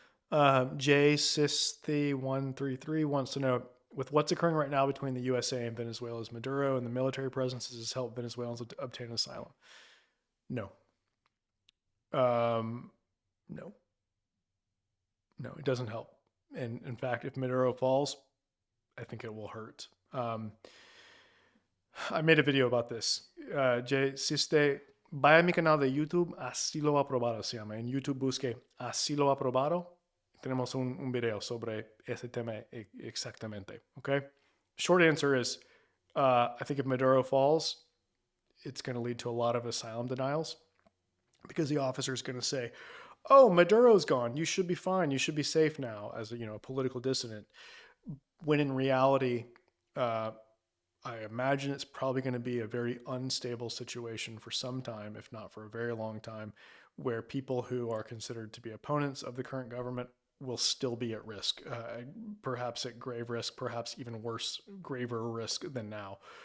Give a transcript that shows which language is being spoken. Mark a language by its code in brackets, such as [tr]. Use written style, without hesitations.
[en] J Sisthi133 wants to know, with what's occurring right now between the USA and Venezuela's Maduro and the military presence, has helped Venezuelans obtain asylum? No. Um, no. No, it doesn't help. And in fact, if Maduro falls, I think it will hurt. I made a video about this. [es] Si usted vaya a mi canal de YouTube, Asilo Aprobado se llama. En YouTube busque Asilo Aprobado. Tenemos un video sobre ese tema exactamente. [en] Okay. Short answer is, I think if Maduro falls, it's going to lead to a lot of asylum denials because the officer is going to say, "Oh, Maduro's gone. You should be fine. You should be safe now," as a political dissident. When in reality, I imagine it's probably going to be a very unstable situation for some time, if not for a very long time, where people who are considered to be opponents of the current government will still be at risk, perhaps at grave risk, perhaps even worse, graver risk than now.